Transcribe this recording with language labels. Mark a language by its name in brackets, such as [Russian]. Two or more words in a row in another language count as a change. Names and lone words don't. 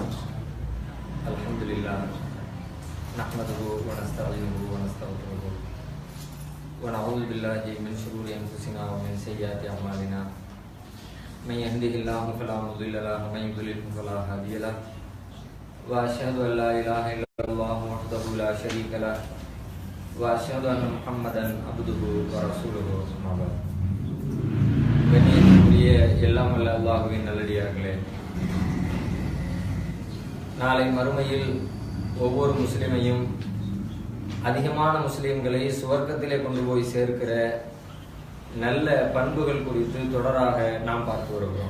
[Arabic] الحمد لله نحمده ونستعينه ونستغفره ونعوذ بالله من شرور أنفسنا ومن سيئات أعمالنا من يهده الله فلا مضل له ومن يضلل فلا هادي له وأشهد أن لا إله إلا الله وحده لا شريك له وأشهد أن محمدا عبده ورسوله أما بعد. [Tamil] கண்ணியத்திற்குரிய எல்லாம் வல்ல அல்லாஹ்வின் நல்லடியார்களே, நாளை மறுமையில் ஒவ்வொரு முஸ்லிமையும் அதிகமான முஸ்லிம்களை சுவர்க்கத்திலே கொண்டு போய் சேர்க்கிற நல்ல பண்புகள் குறித்து தொடராக நாம் பார்த்து வருகிறோம்.